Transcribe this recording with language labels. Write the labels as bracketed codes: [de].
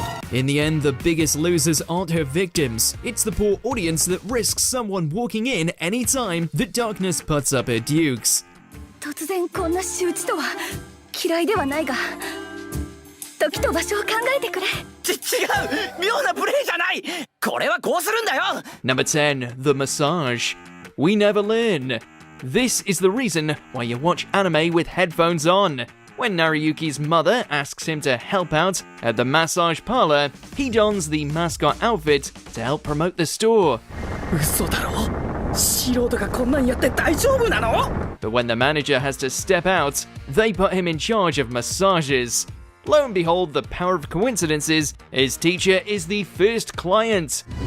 [en] In the end, the biggest losers aren't her victims. It's the poor audience that risks someone walking in any time that darkness puts up her dukes. [ja] 突然こんな仕打ちとは嫌いではないが時と場所を考えてくれ。違う妙なプレイじゃないこれはこうするんだよ [en] Number 10, the massage. We never learn. This is the reason why you watch anime with headphones on. When Naruyuki's mother asks him to help out at the massage parlor, he dons the mascot outfit to help promote the store. [ja] 嘘だろ素人がこんなんやって大丈夫なの [en] But when the manager has to step out, they put him in charge of massages. Lo and behold, the power of coincidences, his teacher is the first client.